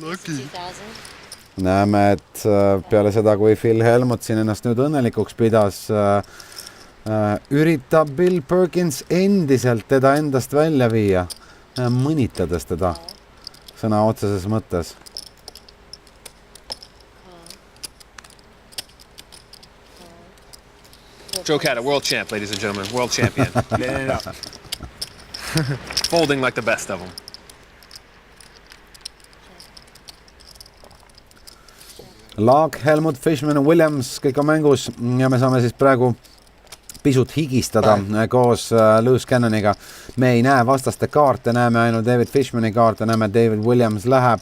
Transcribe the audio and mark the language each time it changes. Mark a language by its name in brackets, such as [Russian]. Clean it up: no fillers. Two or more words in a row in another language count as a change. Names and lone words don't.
[Estonian] Näeme, et peale seda, kui Phil Hellmuth siin ennast nüüd õnnelikuks pidas, üritab Bill Perkins endiselt teda endast välja viia, mõnitades teda sõna otseses mõttes. [English] Joe Catta, world champ, ladies and gentlemen. World champion. Folding like the best of them. [Estonian] Laag, Hellmuth, Fishman, Williams, kõik on mängus ja me saame siis praegu pisut higistada koos Lewis Cannoniga. Me ei näe vastaste kaarte, näeme ainult David Fishmani kaarte, näeme David Williams läheb.